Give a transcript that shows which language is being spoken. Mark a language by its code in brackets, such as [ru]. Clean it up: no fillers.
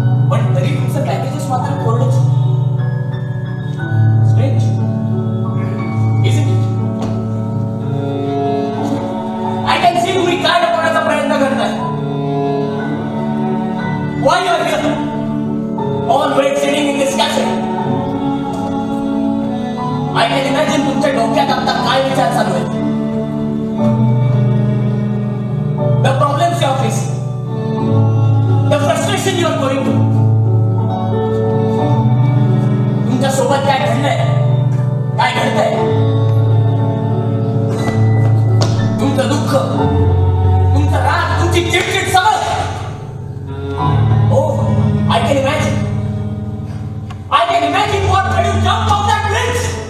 [mr] पण तरी तुमचं पॅकेजेस मात्र कोरडेच. [en] Strange is it? I can see [mr] तुम्ही काय लपवण्याचा प्रयत्न करताय. [en] Why you are here always sitting in this cafe? I can imagine [mr] तुमच्या डोक्यात आता काय विचार चालू आहेत. [en] The problems you are facing, the frustration you are going through. [mr] तुमच्या सोबत काय घडलंय, काय घडतंय, तुमचं दुःख, तुमचं राग, तुमची चिडचिड सगळं. [en] Oh, I can imagine. I can imagine what made you jump off that bridge.